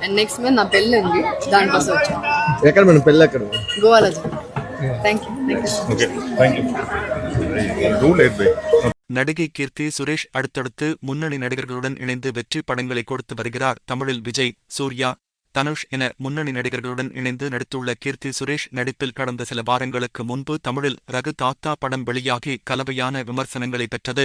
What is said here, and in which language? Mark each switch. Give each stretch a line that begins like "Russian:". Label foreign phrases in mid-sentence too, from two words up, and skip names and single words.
English: and next month
Telugu: నా పెళ్ళి ఉంది, దానికోసం వచ్చాను. ఎక్కడ మేడం పెళ్ళి? ఎక్కడ? గోవాలో.
English: thank you.
Tamil: நடிகை கீர்த்தி சுரேஷ் அடுத்தடுத்து முன்னணி நடிகர்களுடன் இணைந்து வெற்றி படங்களை கொடுத்து வருகிறார். தமிழில் விஜய், சூர்யா, தனுஷ் என முன்னணி நடிகர்களுடன் இணைந்து நடித்துள்ள கீர்த்தி சுரேஷ் நடிப்பில் கடந்த சில வாரங்களுக்கு முன்பு தமிழில் ரகு தாத்தா படம் வெளியாகி கலவையான விமர்சனங்களை பெற்றது.